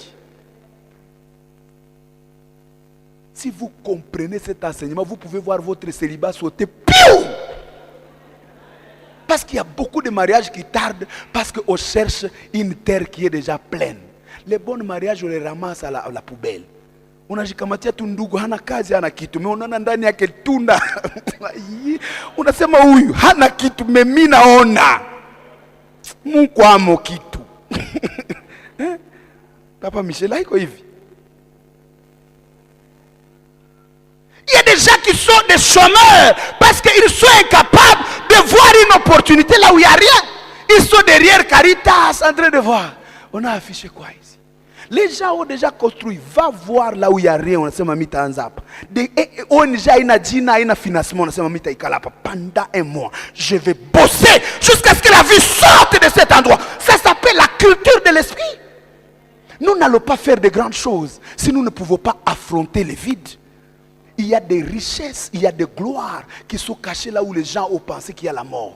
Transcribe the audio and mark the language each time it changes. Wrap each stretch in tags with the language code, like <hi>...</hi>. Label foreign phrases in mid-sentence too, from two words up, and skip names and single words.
<fr>Si vous comprenez cet enseignement, vous pouvez voir votre célibat sauter. Piou! Parce qu'il y a beaucoup de mariages qui tardent parce qu'on cherche une terre qui est déjà pleine. Les bons mariages, on les ramasse à la poubelle.</fr> <sw>Unajikamatia tu ndugu hana kazi hana kitu, umeona ndani yake tunda. Unasema huyu hana kitu, mimi naona Mungu amo kitu. Papa Michel iko hivi.</sw> <fr>Il y a des gens qui sont des chômeurs parce qu'ils sont incapables de voir une opportunité là où il n'y a rien. Ils sont derrière Caritas en train de voir. On a affiché quoi ici? Les gens ont déjà construit. Va voir là où il n'y a rien. On a dit mamita anzapa.</fr> <sw>ONG ina jina ina financement.</sw> <fr>On a dit mamita ikalapa. Pendant un mois, je vais bosser jusqu'à ce que la vie sorte de cet endroit. Ça s'appelle la culture de l'esprit. Nous n'allons pas faire de grandes choses si nous ne pouvons pas affronter les vides. Il y a des richesses, il y a des gloires qui sont cachées là où les gens ont pensé qu'il y a la mort.</fr>